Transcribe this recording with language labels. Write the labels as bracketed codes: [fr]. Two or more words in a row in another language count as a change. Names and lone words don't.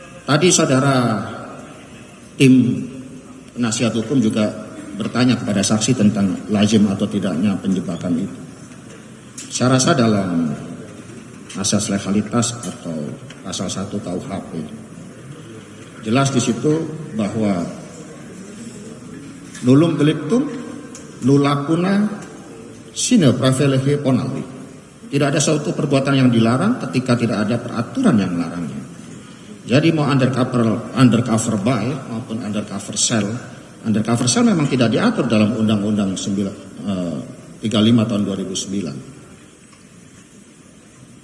[id] Tadi saudara tim penasihat hukum juga bertanya kepada saksi tentang lazim atau tidaknya penjebakan itu. Saya rasa dalam asas legalitas atau pasal 1 KUHP jelas di situ bahwa [la] nullum delictum nulla puna sine praevalehe ponali. [id] Tidak ada suatu perbuatan yang dilarang ketika tidak ada peraturan yang melarangnya. Jadi mau [en] undercover buy [id] maupun [en] undercover sell [id] memang tidak diatur dalam Undang-Undang 35 tahun 2009.